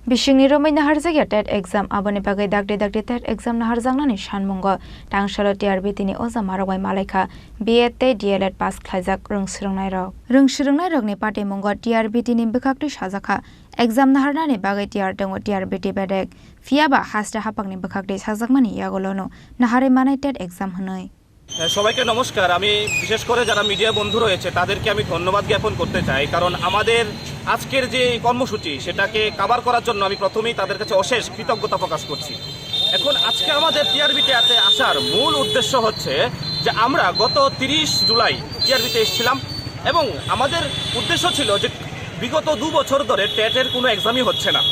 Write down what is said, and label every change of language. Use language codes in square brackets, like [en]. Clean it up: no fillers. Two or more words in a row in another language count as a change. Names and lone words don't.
[trp] Bishingni romai naharjagya TET exam aboni bagai dagde TET exam naharjangnani sanmungo tangsalo TRB tini oja maragwai malaikha B.Ed tei D.Led pass khlaijak rungsrungnai rokni party mungo TRB tini bwkhakti sajakha exam naharnani bagai TR tongo TRB ti bedek fiaba hasta hapakni bwkhakti sajakmani yagolono nahare manai TET exam hwnoi [bn] সবাইকে নমস্কার। আমি বিশেষ করে যারা মিডিয়া বন্ধু রয়েছে তাদেরকে আমি ধন্যবাদ জ্ঞাপন করতে চাই, কারণ আমাদের আজকের যে কর্মসূচি সেটাকে কভার করার জন্য আমি প্রথমেই তাদের কাছে অশেষ কৃতজ্ঞতা প্রকাশ করছি। এখন আজকে আমাদের টিআরবিতে আসার মূল উদ্দেশ্য হচ্ছে যে আমরা গত 30 জুলাই টিআরবিতে এসেছিলাম এবং আমাদের উদ্দেশ্য ছিল যে বিগত 2 বছর ধরে টেটের কোনো এক্সামই হচ্ছে না।